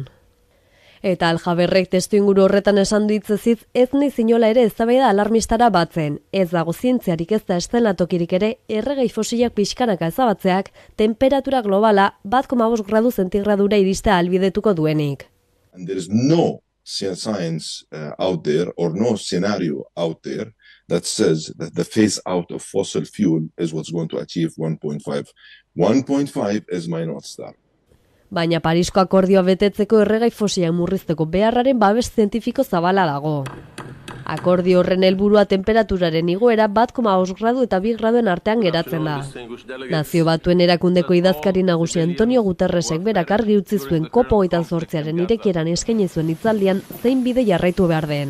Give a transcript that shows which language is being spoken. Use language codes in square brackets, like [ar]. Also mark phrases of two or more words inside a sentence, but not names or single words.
[eu] Eta Al-Jaberrek testuinguru horretan esan ditzezitz ez naiz inola ere eztabaida alarmistara batzen, ez dago zientziarik ez da eszenatokirik ere erregai fosilak pixkanaka ezabatzeak temperatura globala 1,5 gradu zentigradura iristea ahalbidetuko duenik. [en] And there is no science out there or no scenario out there that says that the phase out of fossil fuel is what's going to achieve 1.5. 1.5 is my North Star. [eu] Baina Parisko akordioa betetzeko erregai fosilak murrizteko beharraren babes zientifiko zabala dago. Akordio horren helburua temperaturaren igoera 1,5 gradu eta 2 graduen artean geratzen da. Nazio Batuen erakundeko idazkari nagusi Antonio Guterresek berak argi utzi zuen COP28aren irekieran eskaini zuen hitzaldian zein bide jarraitu behar den.